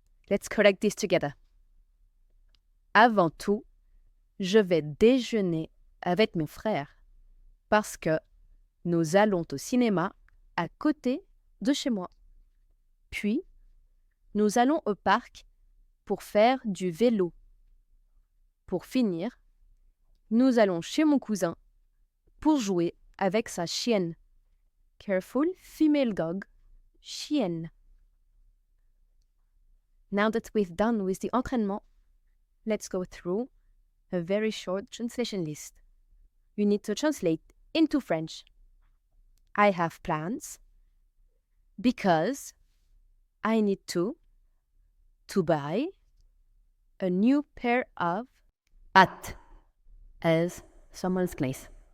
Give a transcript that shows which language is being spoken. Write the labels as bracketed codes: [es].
[en] Let's correct this together. [fr] Avant tout, je vais déjeuner avec mes frères parce que nous allons au cinéma à côté de chez moi. Puis, nous allons au parc pour faire du vélo. Pour finir, nous allons chez mon cousin pour jouer avec sa chienne. [en] Careful female dog, chienne. Now that we've done with the entraînement, let's go through a very short translation list. You need to translate into French. I have plans because I need to buy a new pair of at as someone's place.